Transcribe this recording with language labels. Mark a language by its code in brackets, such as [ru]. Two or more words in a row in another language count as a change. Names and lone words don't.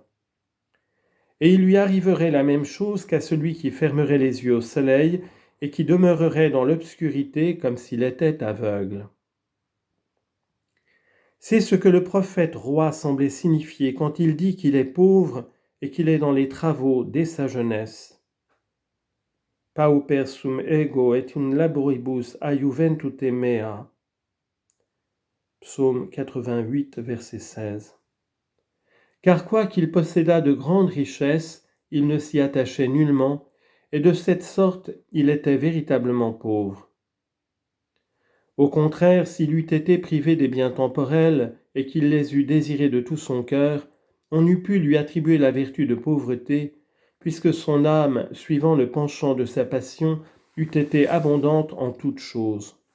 [fr] Et il lui arriverait la même chose qu'à celui qui fermerait les yeux au soleil et qui demeurerait dans l'obscurité comme s'il était aveugle. C'est ce que le prophète roi semblait signifier quand il dit qu'il est pauvre et qu'il est dans les travaux dès sa jeunesse. [la] Pauper sum ego et in laboribus a juventute mea. [fr] Psaume 88, verset 16. Car quoiqu'il possédât de grandes richesses, il ne s'y attachait nullement, et de cette sorte il était véritablement pauvre. Au contraire, s'il eût été privé des biens temporels et qu'il les eût désirés de tout son cœur, on eût pu lui attribuer la vertu de pauvreté, puisque son âme, suivant le penchant de sa passion, eût été abondante en toutes choses.